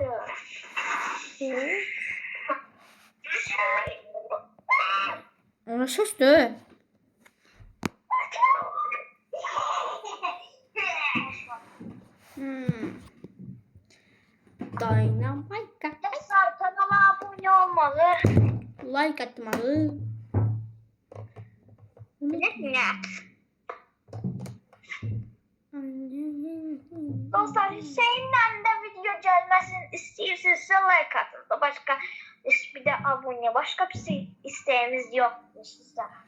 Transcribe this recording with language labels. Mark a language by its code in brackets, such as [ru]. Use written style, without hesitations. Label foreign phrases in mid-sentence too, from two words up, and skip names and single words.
[tr] Evet. Ona söz de. Dynamite. Dostlar kanala abone olmalı. Like atmalı. [az] Dostlar Hüseyin'le de video gelməsini istəyirsinizsə like atın da başqa bir də abunə başqa bir şey istəyimiz yoxdur sizə.